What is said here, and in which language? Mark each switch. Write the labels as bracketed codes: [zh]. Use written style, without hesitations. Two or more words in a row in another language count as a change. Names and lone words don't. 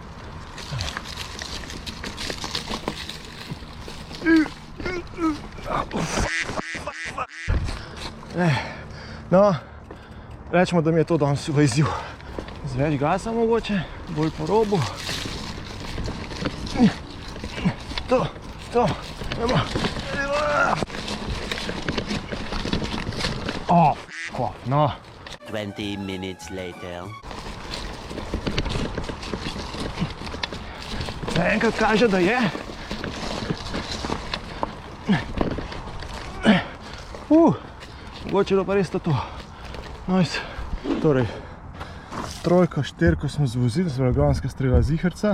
[sl] No, rečemo, da mi je to danes v izziv. Z več gasa mogoče, bolj po robu. To, gremo. No. [en] 20 minutes later. [sl] Enkrat kaže, da je. Mogoče je pa res to. Nice. Torej, trojko, štirko smo zvozili, se pravi gonska strela ziherca.